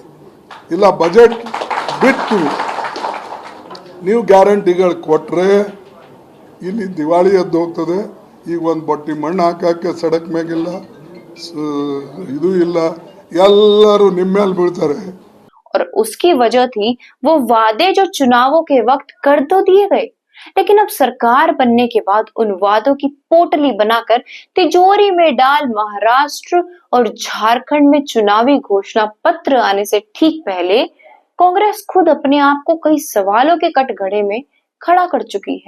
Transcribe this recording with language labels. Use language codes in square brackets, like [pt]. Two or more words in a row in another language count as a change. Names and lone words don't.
[kn] ಇಲ್ಲ ಬಜೆಟ್ ಬಿಟ್ಟು ನೀವು ಗ್ಯಾರಂಟಿಗಳು ಕೊಟ್ಟರೆ ಇಲ್ಲಿ ದಿವಾಳಿ ಎದ್ದು ಹೋಗ್ತದೆ. ಈಗ ಒಂದು ಬಟ್ಟಿ ಮಣ್ಣು ಹಾಕಕ್ಕೆ ಸಡಕ್ ಮ್ಯಾಗಿಲ್ಲ, ಇದು ಇಲ್ಲ, ಎಲ್ಲರೂ ನಿಮ್ಮ ಮೇಲೆ ಬೀಳ್ತಾರೆ। [hi] और उसकी वजह थी वो वादे जो चुनावों के वक्त कर तो दिए गए, लेकिन अब सरकार बनने के बाद उन वादों की पोटली बनाकर तिजोरी में डाल महाराष्ट्र और झारखंड में चुनावी घोषणा पत्र आने से ठीक पहले कांग्रेस खुद अपने आप को कई सवालों के कटघरे में खड़ा कर चुकी है।